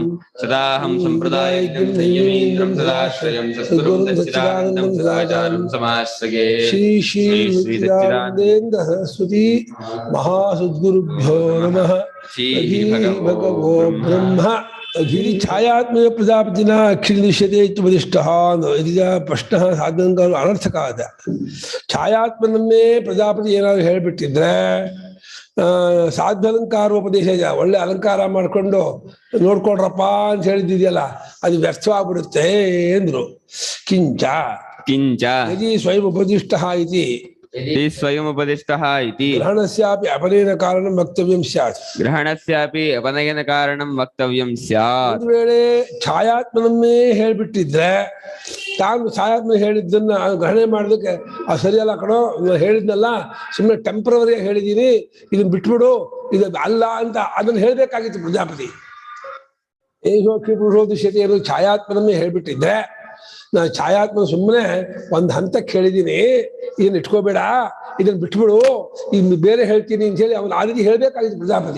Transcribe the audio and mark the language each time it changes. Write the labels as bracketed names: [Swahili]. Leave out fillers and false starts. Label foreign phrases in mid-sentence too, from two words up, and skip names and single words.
[Sanskrit] सदाहं सम्प्रदायज्ञं संयमीन्द्रं सदाश्रयं सद्गुरुं सच्चिदानन्दं सदाचार्यं समाश्रये। श्री सच्चिदानन्देन्द्र सरस्वती महासद्गुरुभ्यो नमः। श्री भगवो ब्रह्म गिरि छायात्मक प्रजापतिना अखिलिष्यते उपदिष्टः [Kannada] ಇದೀಗ ಪ್ರಶ್ನೆ ಸಾಧನಗಳು ಅನರ್ಥಕಾದ. ಛಾಯಾತ್ಮನನ್ನೇ ಪ್ರಜಾಪತಿ ಏನಾದ್ರು ಹೇಳ್ಬಿಟ್ಟಿದ್ರೆ ಸಾಧ್ಯಾಲಂಕಾರೋಪದೇಶ ಒಳ್ಳೆ ಅಲಂಕಾರ ಮಾಡ್ಕೊಂಡು ನೋಡ್ಕೊಡ್ರಪ್ಪ ಅಂತ ಹೇಳಿದ್ದಿದೆಯಲ್ಲ ಅದು ವ್ಯರ್ಥವಾಗ್ಬಿಡುತ್ತೆ ಎಂದ್ರು. [Sanskrit] ಕಿಂಚ ಕಿಂಚ ಯದಿ ಸ್ವಯಂ ಉಪದಿಷ್ಟಃ ಇತಿ ಸ್ವಯमुपदिष्टः इति ಗ್ರಹಣಸ್ಯಾಪಿ ಅಪನಯನ ಕಾರಣಂ ವಕ್ತವ್ಯಂ ಸ್ಯಾತ್. ಗ್ರಹಣಸ್ಯಾಪಿ ಅಪನಯನ ಕಾರಣಂ ವಕ್ತವ್ಯಂ ಸ್ಯಾತ್. [Kannada] ಒಂದು ವೇಳೆ ಛಾಯಾತ್ಮನನ್ನೇ ಹೇಳ್ಬಿಟ್ಟಿದ್ರೆ ತಾನು ಛಾಯಾತ್ಮನ ಹೇಳಿದ್ದನ್ನ ಗ್ರಹಣೆ ಮಾಡೋದಕ್ಕೆ ಅದು ಸರಿಯಲ್ಲ ಕಣೋ, ಹೇಳಿದ್ನಲ್ಲ ಸುಮ್ಮನೆ ಟೆಂಪ್ರವರಿ ಹೇಳಿದೀನಿ ಇದನ್ನ ಬಿಟ್ಬಿಡು ಇದು ಅಲ್ಲ ಅಂತ ಅದನ್ನ ಹೇಳ್ಬೇಕಾಗಿತ್ತು ಪ್ರಜಾಪತಿ. [Sanskrit] ಏಷೋಕ್ಷಿ ಪುರುಷೋದಿಶ್ಯತೆ [Kannada] ಏನು ಛಾಯಾತ್ಮನನ್ನೇ ಹೇಳ್ಬಿಟ್ಟಿದ್ರೆ ನಾನು ಛಾಯಾತ್ಮನ ಸುಮ್ಮನೆ ಒಂದ್ ಹಂತಕ್ಕೆ ಹೇಳಿದೀನಿ ಇದನ್ನ ಇಟ್ಕೋಬೇಡ ಇದನ್ನ ಬಿಟ್ಬಿಡು ಇನ್ನು ಬೇರೆ ಹೇಳ್ತೀನಿ ಅಂತ ಹೇಳಿ ಅವನು ಆ ರೀತಿ ಹೇಳ್ಬೇಕಾಗಿತ್ತು ಪ್ರಜಾಪತಿ.